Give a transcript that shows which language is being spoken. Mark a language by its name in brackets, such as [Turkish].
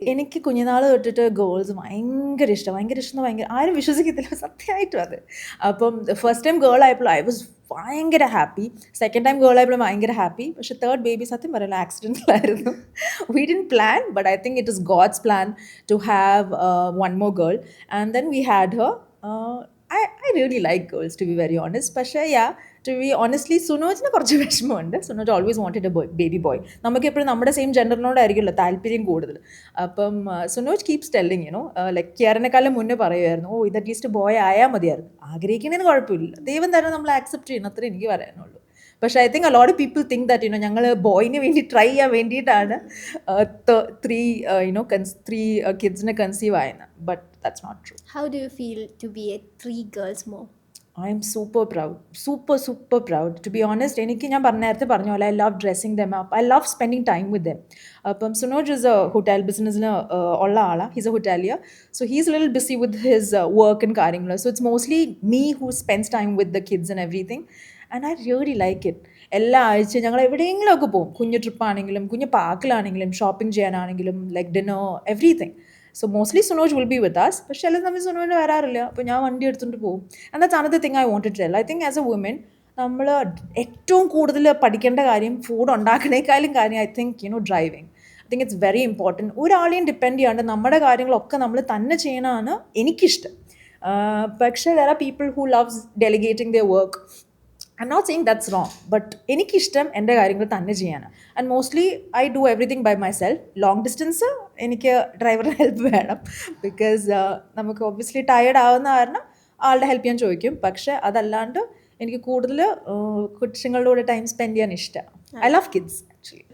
[Malayalam] എനിക്ക് കുഞ്ഞുനാൾ തൊട്ടിട്ട് ഗേൾസ് ഭയങ്കര ഇഷ്ടം ഭയങ്കര ആരും വിശ്വസിക്കത്തില്ല, സത്യമായിട്ടും അത്. അപ്പം ഫസ്റ്റ് ടൈം ഗേൾ ആയപ്പോൾ ഐ വാസ് ഭയങ്കര ഹാപ്പി, സെക്കൻഡ് ടൈം ഗേൾ ആയപ്പോൾ ഭയങ്കര ഹാപ്പി. പക്ഷെ തേർഡ് ബേബി സത്യം പറയില്ല ആക്സിഡൻറ്റിലായിരുന്നു. [English] We didn't plan, but I think it is God's plan to have one more girl and then we had her. I really like girls, to be very honest. പക്ഷേ to be honestly, [Malayalam] സുനോജിന് കുറച്ച് വിഷമമുണ്ട്. [English] Sunoj always wanted a baby boy. [Malayalam] നമുക്ക് എപ്പോഴും നമ്മുടെ same ജെൻഡറിനോടായിരിക്കുമല്ലോ താല്പര്യം കൂടുതൽ. അപ്പം Sunoj [English] keeps telling like [Malayalam] കിയാറിനെക്കാളും മുന്നേ പറയുമായിരുന്നു, ഇത് അറ്റ്ലീസ്റ്റ് ബോയ് ആയാൽ മതിയായിരുന്നു. ആഗ്രഹിക്കുന്നതിന് കുഴപ്പമില്ല, ദൈവം തന്നെ നമ്മൾ ആക്സെപ്റ്റ് ചെയ്യണം, അത്രേ എനിക്ക് പറയാനുള്ളൂ. പക്ഷേ [English] I think a lot of people think that [Malayalam] ഞങ്ങൾ ബോയിന് വേണ്ടി ട്രൈ ചെയ്യാൻ വേണ്ടിയിട്ടാണ് 3 കിഡ്സിനെ കൺസീവ് ആയത്. [English] But that's not true. How do you feel to be a 3 girls mom? I am super proud. Super proud. To be honest, [Malayalam] ഞാൻ നേരത്തെ പറഞ്ഞ പോലെ [English] I love dressing them up. I love spending time with them. [Malayalam] അപ്പം Sunoj [English] is a hotel [Malayalam] ബിസിനസ്സിന് ഉള്ള ആളാണ്. [English] He's a hotelier. So he's a little busy with his work and കാര്യങ്ങൾ. So it's mostly me who spends time with the kids and everything. And I really like it. [Malayalam] എല്ലാ ആഴ്ചയും ഞങ്ങൾ എവിടെയെങ്കിലുമൊക്കെ പോകും. കുഞ്ഞു ട്രിപ്പാണെങ്കിലും കുഞ്ഞു പാർക്കിലാണെങ്കിലും ഷോപ്പിംഗ് ചെയ്യാനാണെങ്കിലും like dinner everything. [English] So mostly Sunoj will be with us. [Malayalam] പക്ഷേ ചില സമയം സുനോജിന് വരാറില്ല, അപ്പോൾ ഞാൻ വണ്ടി എടുത്തുകൊണ്ട് പോകും. [English] And that's another thing I wanted to tell. I think as a woman [Malayalam] നമ്മൾ ഏറ്റവും കൂടുതൽ പഠിക്കേണ്ട കാര്യം ഫുഡ് ഉണ്ടാക്കണേക്കാളും കാര്യം [English] I think driving. I think it's very important. [Malayalam] ഒരാളെയും ഡിപ്പെൻഡ് ചെയ്യാണ്ട് നമ്മുടെ കാര്യങ്ങളൊക്കെ നമ്മൾ തന്നെ ചെയ്യണമാണ് എനിക്കിഷ്ടം. [English] പക്ഷേ there are people who loves delegating their work. I'm not saying that's wrong, but [Malayalam] എനിക്കിഷ്ടം എൻ്റെ കാര്യങ്ങൾ തന്നെ ചെയ്യാനാണ്. [English] And mostly I do everything by myself. [Malayalam] Long distance എനിക്ക് ഡ്രൈവറുടെ ഹെൽപ്പ് വേണം, ബിക്കോസ് നമുക്ക് ഒബ്വിയസ്ലി ടയേർഡ് ആവുന്ന കാരണം ആളുടെ ഹെൽപ്പ് ഞാൻ ചോദിക്കും. പക്ഷേ അതല്ലാണ്ട് എനിക്ക് കൂടുതൽ കൊച്ചുങ്ങളുടെ കൂടെ ടൈം സ്പെൻഡ് ചെയ്യാൻ ഇഷ്ടമാണ്. [English] I love kids actually.